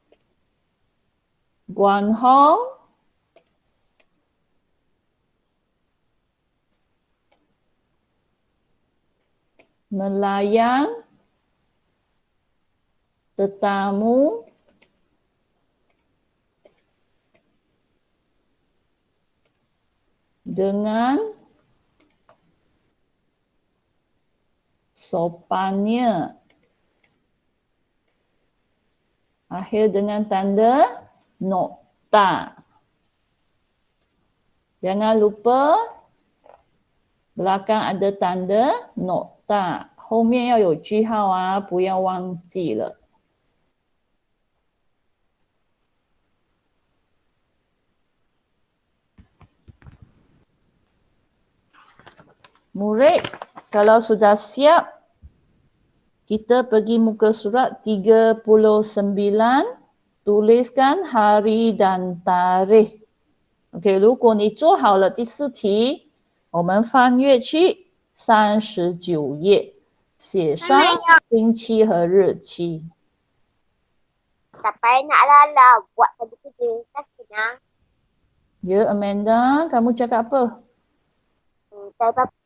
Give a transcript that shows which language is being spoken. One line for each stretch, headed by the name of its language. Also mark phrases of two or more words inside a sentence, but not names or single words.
Malay: Guan Hong melayan tetamu dengan sopannya. Akhir dengan tanda nokta. Jangan lupa belakang ada tanda nokta.
Chinese: 后面要有句号啊，不要忘记了。
Malay: Murid, kalau sudah siap, kita pergi muka surat 39, tuliskan hari dan tarikh。
Chinese: OK， 如果你做好了第4题，我们翻阅去39页，写上星期和日期。
Malay: Sampai nak lala buat tadi kerja. Tak senang. Ya, Amanda, kamu cakap apa? Saya